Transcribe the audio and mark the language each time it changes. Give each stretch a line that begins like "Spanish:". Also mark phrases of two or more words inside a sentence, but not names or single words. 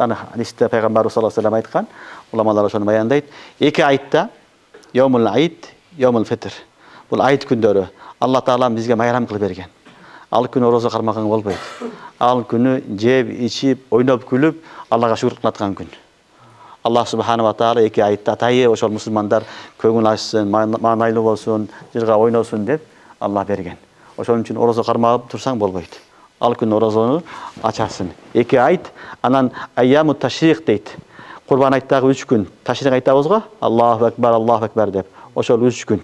Kyrgyz: Аны хадисте пайгамбарыбыз
Arabic: صلى الله عليه
Kyrgyz: айткан, уламалар ошону баяндайт. 2 айтта, Йомул Айт, Йомул Фитр. Бул айт күндөрү. Алла Таалам бизге майрам кылып берген. Ал күнү орозо кармаган болбойт. Ал күнү жеп, ичип, ойноп, күлүп, Аллага шүкүр кылаткан күн.
Arabic: الله سبحانه وتعالى
Kyrgyz: 2 айтта атайы ошол мусулмандар көңүл ачсын, маанайлуу болсун, жырга ойносун деп Аллах берген. Ошон үчүн орозо кармап турсаң болбойт. Ал күн орозону ачасың. 2 айт, анан
Arabic: أيام التشريق
Kyrgyz: дейт. Курбан айттагы 3 күн. Ташрик айтабыз го?
Arabic: الله أكبر
Kyrgyz: деп. Ошол 3 күн.